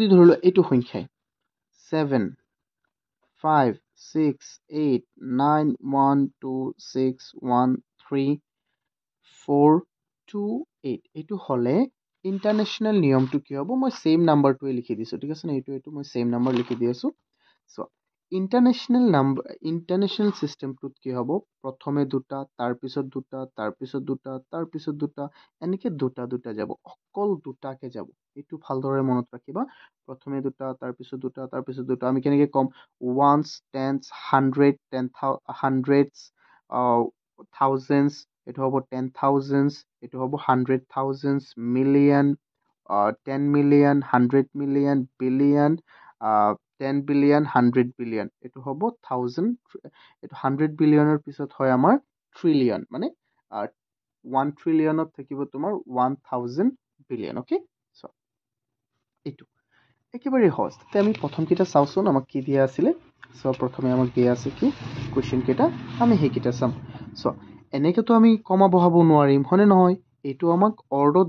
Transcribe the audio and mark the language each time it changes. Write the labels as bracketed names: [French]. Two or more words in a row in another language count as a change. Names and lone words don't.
[Assamese] ধৰিলো এটো সংখ্যাই 7 5 6 8 9 1 2 6 1 3 4 2 8 এটো হলে ইন্টাৰনেশনাল নিয়মটো কি হ'ব মই সেম নাম্বাৰটোৱে লিখি দিছো ঠিক আছে না এটো মই [English] same number [Assamese] লিখি দি আছো সো ইন্টাৰনেশনাল সিস্টেমটোত কি হ'ব প্ৰথমে দুটা তাৰ পিছত দুটা তাৰ পিছত দুটা তাৰ পিছত দুটা এনেকৈ দুটা দুটা যাব অকল দুটাকে যাব এটো ভালদৰে মনত ৰাখিবা প্ৰথমে দুটা তাৰ পিছত দুটা তাৰ পিছত দুটা আমি কেনেকৈ কম [English] ones tens hundreds thousands [Assamese] এটো হ'ব 10,000s এটো হ'ব 100,000s [English] million 10 million 100 million billion 10 billion 100 billion [Assamese] এটো হ'ব 1000 এটো 100 বিলিয়নৰ পিছত হয় আমাৰ ট্ৰিলিয়ন মানে 1 ট্ৰিলিয়নত থাকিব তোমাৰ 1000 বিলিয়ন ওকে সো এটো একেবাৰে সহজ তে আমি প্ৰথম কেইটা চাওচোন আমাক কি দিয়া আছিলে সো প্ৰথমে আমাক দিয়া আছে কি কোৱেশ্চন কেইটা আমি হেকিটা চাম সো এনেকেতো আমি কমা বহাব নোৱাৰিম হনে নহয় এটো আমাক অৰ্ডাৰত